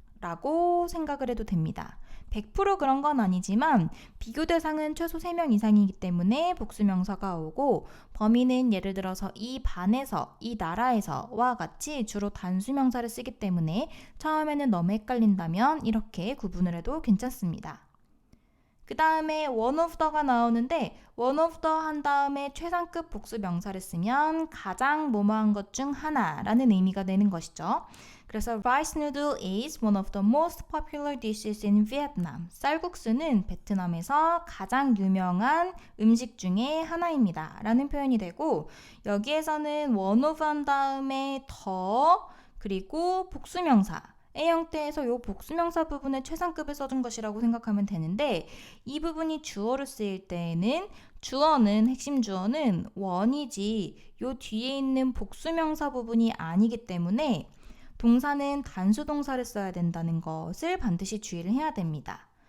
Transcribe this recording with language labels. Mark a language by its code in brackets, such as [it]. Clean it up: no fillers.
[ko] 라고 생각을 해도 됩니다. 100% 그런 건 아니지만 비교 대상은 최소 3명 이상이기 때문에 복수명사가 오고 범위는 예를 들어서 이 반에서, 이 나라에서와 같이 주로 단수명사를 쓰기 때문에 처음에는 너무 헷갈린다면 이렇게 구분을 해도 괜찮습니다. 그 다음에 one of the가 나오는데 one of the 한 다음에 최상급 복수 명사를 쓰면 가장 뭐뭐한 것 중 하나라는 의미가 되는 것이죠. 그래서 [en] rice noodle is one of the most popular dishes in Vietnam. [ko] 쌀국수는 베트남에서 가장 유명한 음식 중에 하나입니다. 라는 표현이 되고 여기에서는 one of 한 다음에 더 그리고 복수명사 의 형태에서 이 복수명사 부분에 최상급을 써준 것이라고 생각하면 되는데 이 부분이 주어로 쓰일 때에는 주어는 핵심 주어는 one이지 이 뒤에 있는 복수명사 부분이 아니기 때문에 동사는 단수 동사를 써야 된다는 것을 반드시 주의를 해야 됩니다.